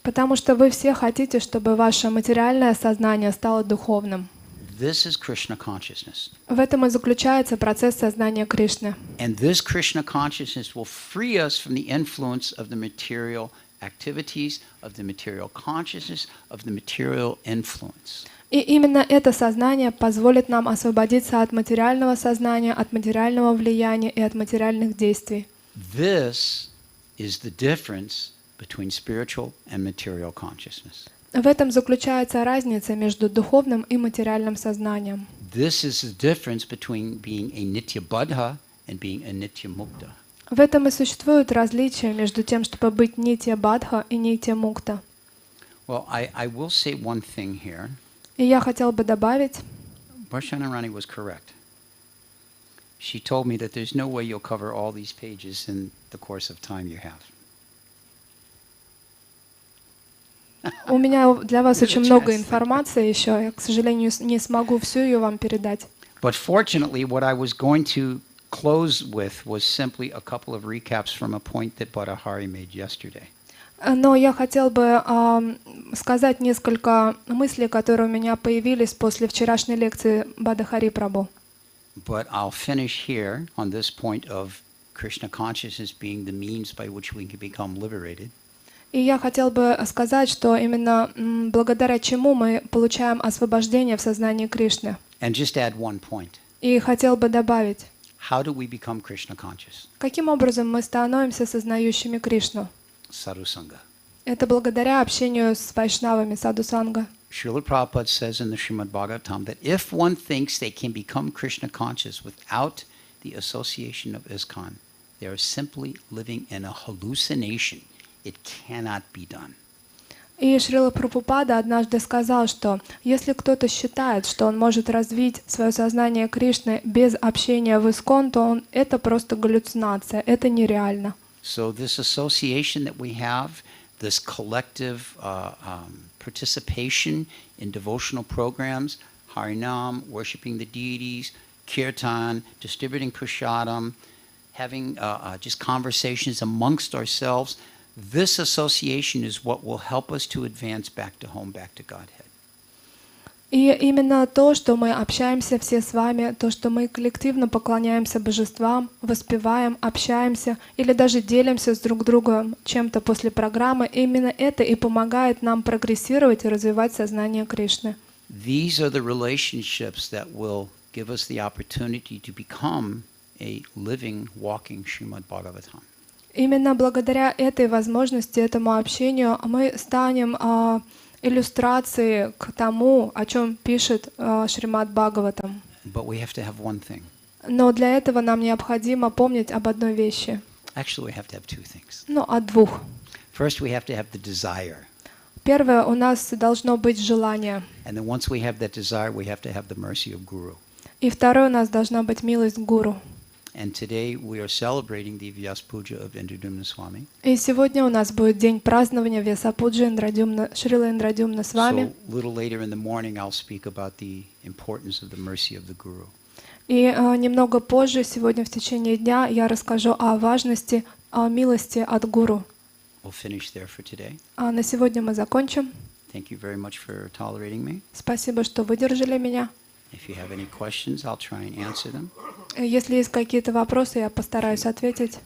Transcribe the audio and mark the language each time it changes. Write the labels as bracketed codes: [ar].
[ru] Потому что вы все хотите, чтобы ваше материальное сознание стало духовным. [en] This is Krishna consciousness. [ru] В этом и заключается процесс сознания Кришны. [en] And this Krishna consciousness will free us from the influence of the material activities, of the material consciousness, of the material influence. [ru] И именно это сознание позволит нам освободиться от материального сознания, от материального влияния и от материальных действий. [en] This is the difference between spiritual and material consciousness. [ru] В этом заключается разница между духовным и материальным сознанием. [en] This is the difference between being a nitya baddha and being a nitya mukta. [ru] В этом и существует различие между тем, чтобы быть нитья бадха и нитья мукта. [en] Well, I will say one thing here. [ru] И я хотел бы добавить, [en] Varshana Rani was correct. She told me that there's no way you'll cover all these pages in the course of time you have. [ru] у меня для вас очень много информации еще, я, к сожалению, не смогу всю ее вам передать. [en] But fortunately, what I was going to close with was simply a couple of recaps from a point that Badahari made yesterday. [ru] Но я хотел бы сказать несколько мыслей, которые у меня появились после вчерашней лекции Бадахари Прабху. [en] But I'll finish here on this point of Krishna consciousness being the means by which we can become liberated. [ru] И я хотел бы сказать, что именно благодаря чему мы получаем освобождение в сознании Кришны. [en] And just add one point. [ru] И хотел бы добавить, [en] How do we become Krishna conscious? [ru] каким образом мы становимся сознающими Кришну. [en] Sadhusanga. [ru] Это благодаря общению с вайшнавами, саду-санга. [en] Srila Prabhupada says in the Shrimad Bhagavatam that if one thinks they can become Krishna conscious without the association of ISKCON, they are simply living in a hallucination. It cannot be done. [ru] И Шрила Прабхупада однажды сказал, что если кто-то считает, что он может развить свое сознание Кришны без общения в ИСККОН, то это просто галлюцинация, это нереально. [en] So this association that we have, this collective participation in devotional programs, Harinam, worshiping the deities, Kirtan, distributing Prasadam, having just conversations amongst ourselves, this association is what will help us to advance back to home, back to Godhead. [ru] И именно то, что мы общаемся все с вами, то, что мы коллективно поклоняемся божествам, воспеваем, общаемся или даже делимся с друг другом чем-то после программы, именно это и помогает нам прогрессировать и развивать сознание Кришны. [en] These are the relationships that will give us the opportunity to become a living, walking Shrimad Bhagavatam. [ru] Именно благодаря этой возможности, этому общению мы станем иллюстрацией к тому, о чем пишет Шримад Бхагаватам. [en] But we have to have one thing. [ru] Но для этого нам необходимо помнить об одной вещи. [en] Actually, we have to have two things. [ru] Ну, о двух. [en] First, we have to have the desire. [ru] Первое, у нас должно быть желание. [en] And then once we have that desire, we have to have the mercy of Guru. [ru] И второе, у нас должна быть милость Гуру. [en] And today we are celebrating the Vyas Puja of Indradumna Swami. [ru] И сегодня у нас будет день празднования Вьясапуджи Шрилы Индрадюмна с вами. [en] So a little later in the morning, I'll speak about the importance of the mercy of the Guru. [ru] И немного позже, сегодня в течение дня, я расскажу о важности милости от Гуру. [en] We'll finish there for today. [ru] А на сегодня мы закончим. [en] Thank you very much for tolerating me. [ru] Спасибо, что выдержали меня. [en] If you have any questions, I'll try and answer them. [ru] Если есть какие-то вопросы, я постараюсь ответить.